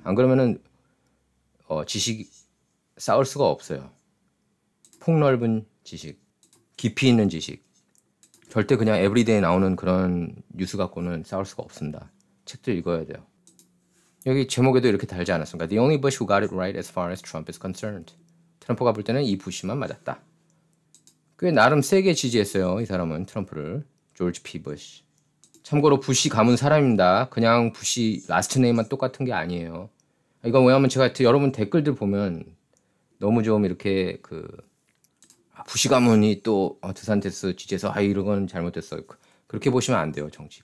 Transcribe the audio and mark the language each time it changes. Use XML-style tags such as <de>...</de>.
<ko>안 그러면은 지식 쌓을 수가 없어요. 폭넓은 지식, 깊이 있는 지식. 절대 그냥 에브리데이 나오는 그런 뉴스 갖고는 싸울 수가 없습니다. 책도 읽어야 돼요. 여기 제목에도 이렇게 달지 않았습니까?</ko> <en>The only Bush who got it right as far as Trump is concerned.</en> <ko>트럼프가 볼 때는 이 부시만 맞았다. 꽤 나름 세게 지지했어요. 이 사람은 트럼프를. 조지 P. 부시. 참고로 부시 가문 사람입니다. 그냥 부시 라스트 네임만 똑같은 게 아니에요. 이건 왜냐면 제가 여러분 댓글들 보면 너무 좀 이렇게 부시 가문이 또 드산테스 지지해서 이런 건 잘못됐어. 그렇게 보시면 안 돼요. 정치.</ko>